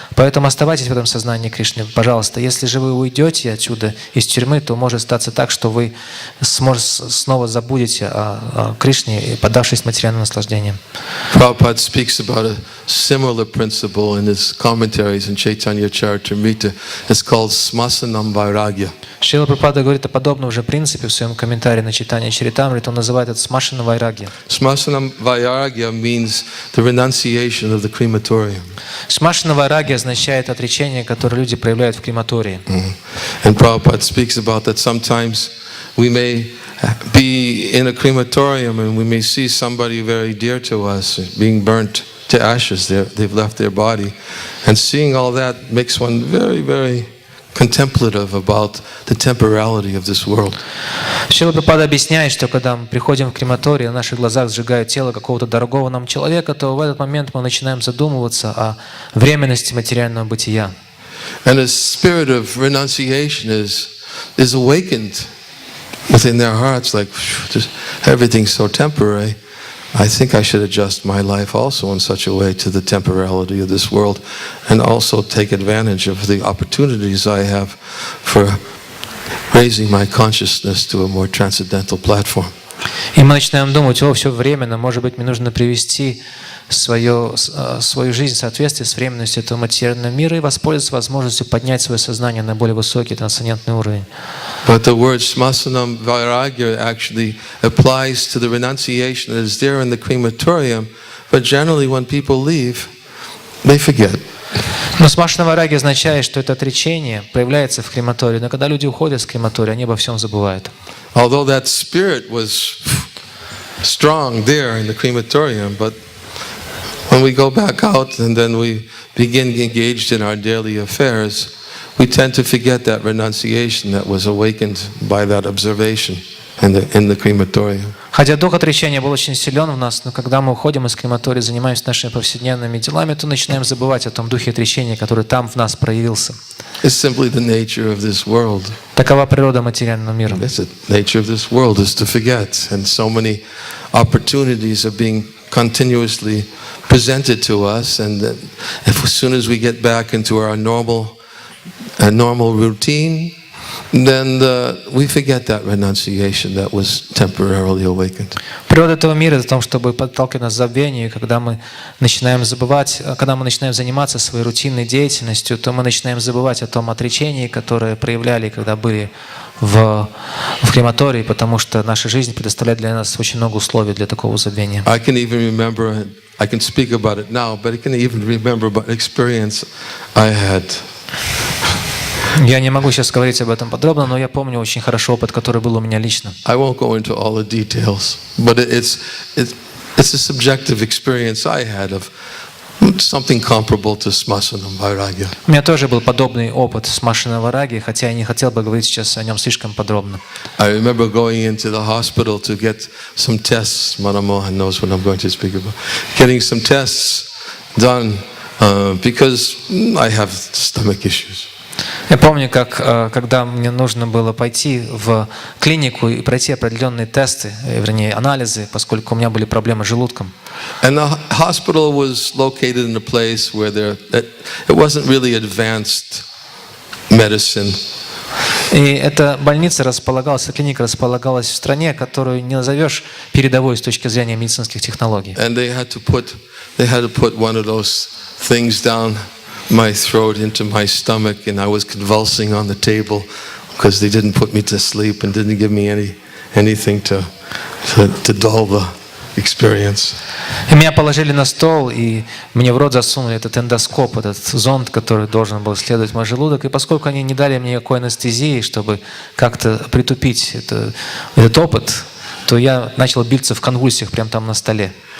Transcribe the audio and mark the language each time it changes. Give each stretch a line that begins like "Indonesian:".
Russian: Поэтому оставайтесь в этом сознании Кришны, пожалуйста. Если же вы уйдете отсюда, из тюрьмы, то может статься так, что вы снова забудете о Кришне, поддавшись материальным наслаждениям.
English: Prabhupada speaks about a similar principle in his commentaries in Chaitanya Charitamrita. It's called Smasanam Vairagya.
Russian: Шрила Прабхупада говорит о подобном же принципе в своем комментарии на читание Чаритамриты. Он называет это Смашана Вайрагья.
English: Smasanam Vairagya means the renunciation of the crematorium.
Russian: Смашана Вайрагья означает отречение, которое люди проявляют в крематории.
English: And Prabhupada speaks about that sometimes we may be in a crematorium and we may see somebody very dear to us being burnt to ashes. They've left their body. And seeing all that makes one very, very contemplative about the temporality of this world.
Russian: Шрила Прабхупада объясняет, что когда мы приходим в крематорий, на наших глазах сжигают тело какого-то дорогого нам человека, то в этот момент мы начинаем задумываться о временности материального бытия.
English: And a spirit of renunciation is awakened within their hearts, like just everything's so temporary. I think I should adjust my life also in such a way to the temporality of this world and also take advantage of the opportunities I have for raising my consciousness to a more transcendental platform.
Russian: И мы начинаем думать: все временно, может быть, мне нужно привести свою жизнь в соответствии с временностью этого материального мира и воспользоваться возможностью поднять свое сознание на более высокий трансцендентный уровень.
English: But the word smasanam vairagya actually applies to the renunciation that is there in the crematorium, but generally when people leave, they forget.
Russian: Но смашана вайраги означает, что это отречение проявляется в крематории, но когда люди уходят с крематория, они обо всем забывают.
English: Although that spirit was strong there in the crematorium, but when we go back out and then we begin engaged in our daily affairs, we tend to forget that renunciation that was awakened by that observation in the crematorium.
Russian: Хотя дух отречения был очень силен в нас, но когда мы уходим из крематория, занимаемся нашими повседневными делами, то начинаем забывать о том духе отречения, который там в нас проявился.
English: It's simply the nature of this world.
Russian: Такова природа материального мира.
English: The nature of this world is to forget, and so many opportunities are being continuously presented to us, and that as soon as we get back into our normal routine, then we forget that renunciation that was temporarily awakened.
Russian: Природа этого мира в том, чтобы подталкивать нас к забвению, и когда мы начинаем забывать, когда мы начинаем заниматься своей рутинной деятельностью, то мы начинаем забывать о том отречении, которое проявляли, когда были в крематории, потому что наша жизнь предоставляет для нас очень много условий для такого забвения.
English: I can speak about it now, but I can even remember about an experience I had.
Russian: Я не могу сейчас говорить об этом подробно, но я помню очень хорошо опыт, который был у меня лично.
English: I won't go into all the details, but it's a subjective experience I had of something comparable to smasanam vairagya.
Russian: У меня тоже был подобный опыт смашана вайраги, хотя я не хотел бы говорить сейчас о нем слишком подробно.
English: I remember going into the hospital to get some tests. Manamohan knows what I'm going to speak about. Getting some tests done because I have stomach issues.
Russian: Я помню, когда мне нужно было пойти в клинику и пройти определенные тесты, вернее, анализы, поскольку у меня были проблемы с желудком.
English: And the hospital was located in a place where it wasn't really advanced medicine.
Russian: И эта больница располагалась, эта клиника располагалась в стране, которую не назовешь передовой с точки зрения медицинских технологий.
English: And they had to put one of those things down my throat into my stomach, and I was convulsing on the table because they didn't put me to sleep and didn't give me anything to dull the experience.
Russian: И меня положили на стол, и мне в рот засунули этот эндоскоп, этот зонд, который должен был исследовать мой желудок. И поскольку они не дали мне никакой анестезии, чтобы как-то притупить этот опыт, то я начал биться в конвульсиях прямо там на столе.